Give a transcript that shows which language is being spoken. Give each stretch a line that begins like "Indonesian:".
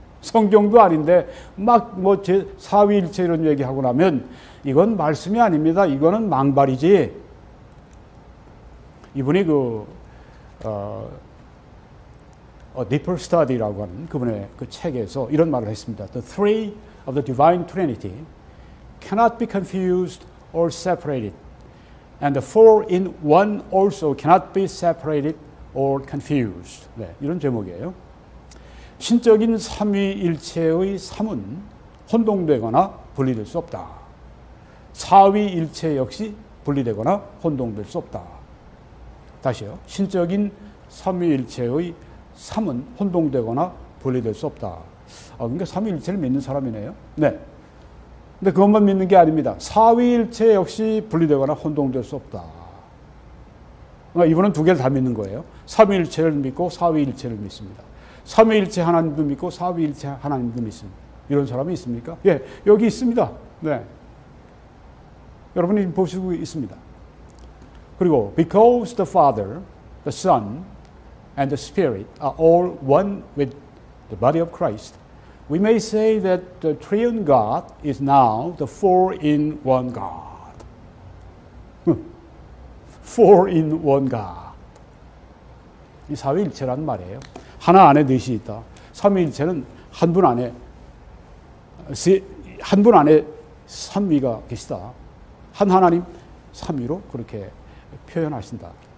Korean: 성경도 아닌데 막 뭐 제 사위일체 이런 얘기하고 나면 이건 말씀이 아닙니다. 이거는 망발이지. 이분이 A Deeper Study라고 하는 그분의 그 책에서 이런 말을 했습니다.
English: The three of the divine Trinity cannot be confused or separated, and the four in one also cannot be separated or confused.
Korean: 네, 이런 제목이에요. 신적인 삼위일체의 삼은 혼동되거나 분리될 수 없다. 사위일체 역시 분리되거나 혼동될 수 없다. 다시요. 신적인 삼위일체의 삼은 혼동되거나 분리될 수 없다. 그러니까 삼위일체를 믿는 사람이네요. 네. 근데 그것만 믿는 게 아닙니다. 사위일체 역시 분리되거나 혼동될 수 없다. 그러니까 이분은 두 개를 다 믿는 거예요. 삼위일체를 믿고 사위일체를 믿습니다. 삼위일체 하나님도 믿고 사위일체 하나님도 믿습니다. 이런 사람이 있습니까? 예, 여기 있습니다. 네. 여러분이 보시고 있습니다. 그리고
English: because the Father, the Son, and the Spirit are all one with the body of Christ, we may say that the triune God is now the four-in-one God. four-in-one God.
Korean: 이 사위일체라는 말이에요. 하나 안에 넷이 있다. 삼위일체는 한 분 안에 삼위가 계시다. 한 하나님 삼위로 그렇게 표현하신다.